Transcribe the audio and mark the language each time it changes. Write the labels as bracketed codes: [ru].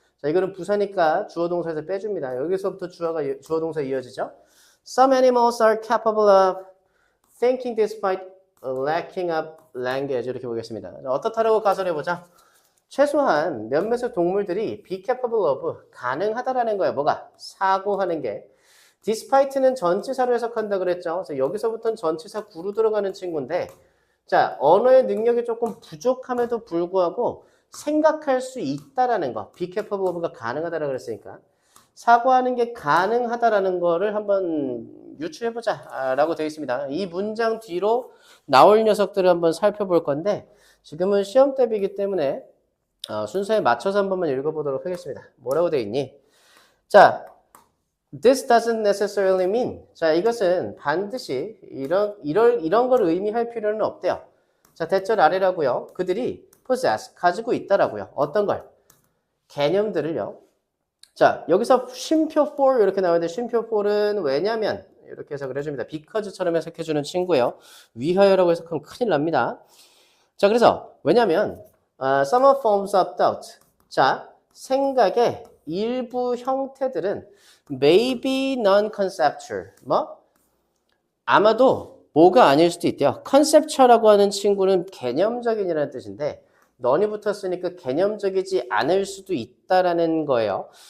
[ko] 자, 이거는 부사니까 주어 동사에서 빼줍니다. 여기서부터 주어 동사 이어지죠. [en] Some animals are capable of thinking despite lacking up language. [ko] 이렇게 보겠습니다. 어떻다라고 가설해 보자. 최소한 몇몇의 동물들이 be capable of, 가능하다라는 거예요. 뭐가? 사고하는 게. despite는 전치사로 해석한다 그랬죠. 그래서 여기서부터는 전치사 구로 들어가는 친구인데, 자, 언어의 능력이 조금 부족함에도 불구하고 생각할 수 있다라는 거. be capable of가 가능하다라고 그랬으니까. 사고하는 게 가능하다라는 거를 한번 유추해보자 라고 되어 있습니다. 이 문장 뒤로 나올 녀석들을 한번 살펴볼 건데, 지금은 시험 대비이기 때문에 순서에 맞춰서 한 번만 읽어보도록 하겠습니다. 뭐라고 되어 있니? [en] 자, this doesn't necessarily mean. [ko] 자, 이것은 반드시 이런 걸 의미할 필요는 없대요. 자, 대절 아래라고요. 그들이 possess, 가지고 있다라고요. 어떤 걸? 개념들을요. 자, 여기서 쉼표 for 이렇게 나오는데 쉼표 for는 왜냐면 이렇게 해석을 해줍니다. because처럼 해석해주는 친구예요. 위하여라고 해석하면 큰일 납니다. [en] 자, [ko] 그래서 왜냐면 [en] some forms of doubt. [ko] 자, 생각의 일부 형태들은 [en] may be non-conceptual. [ko] 뭐? 아마도 뭐가 아닐 수도 있대요. conceptual라고 하는 친구는 개념적인이라는 뜻인데 non이 붙었으니까 개념적이지 않을 수도 있다라는 거예요.